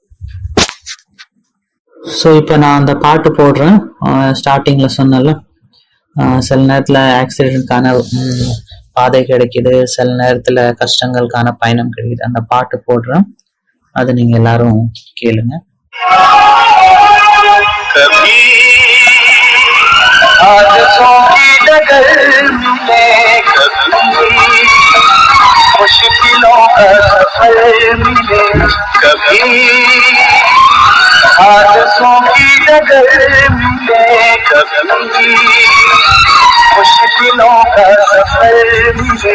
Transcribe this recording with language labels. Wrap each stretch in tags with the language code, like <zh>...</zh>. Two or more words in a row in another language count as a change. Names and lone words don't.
<ta>சோ இப்ப நான் அந்த பாட்டு போடுறேன். ஸ்டார்டிங்ல சொன்னல, சில நேரத்துல ஆக்சிடென்ட்கான பாதை கிடைக்குது, சில நேரத்துல கஷ்டங்களுக்கான பயணம் கிடைக்குது. அந்த பாட்டு போடுறேன், அது நீங்க எல்லாரும் கேளுங்க.</ta> <hi>मुश्किलों का सफर मिले कभी, हादसों की डगर मिले कभी, मुश्किलों का सफर मिले।</hi>